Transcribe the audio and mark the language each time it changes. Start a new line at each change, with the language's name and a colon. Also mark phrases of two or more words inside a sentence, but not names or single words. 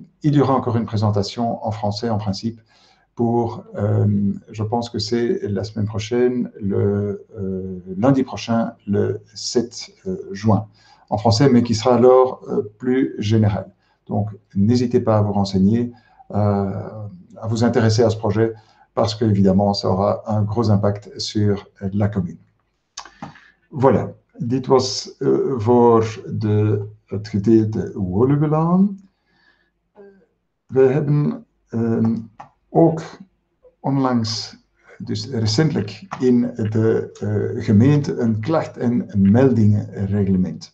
French: Il y aura encore une présentation en français en principe pour, je pense que c'est la semaine prochaine, le lundi prochain, le 7 juin, en français, mais qui sera alors plus général. Donc, n'hésitez pas à vous renseigner, à vous intéresser à ce projet, parce qu'évidemment, ça aura un gros impact sur la commune. Voilà,
Dutch: dit was voor het gedeelte Woluwelaan. We hebben ook onlangs, dus recentelijk, in de gemeente een klacht- en meldingenreglement.